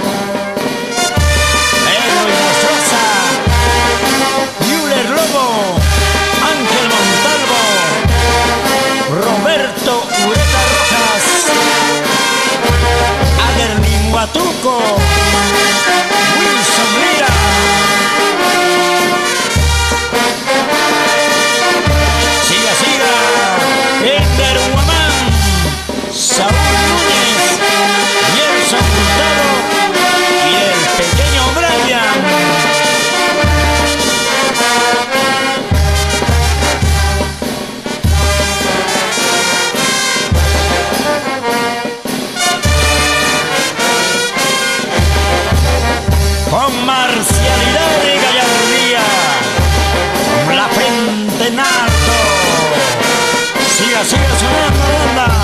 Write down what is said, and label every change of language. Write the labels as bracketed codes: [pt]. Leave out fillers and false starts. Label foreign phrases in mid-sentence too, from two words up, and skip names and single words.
[es] Ángel Montalvo, Roberto Ureta Rojas, Aderlin Huatuco, Wilson Lira, siga, siga, Ender Huamán, Saúl Núñez, Nelson Hurtado y el pequeño Brian. Con marcialidad y gallardía, con la frente en alto, siga, siga sonando la banda.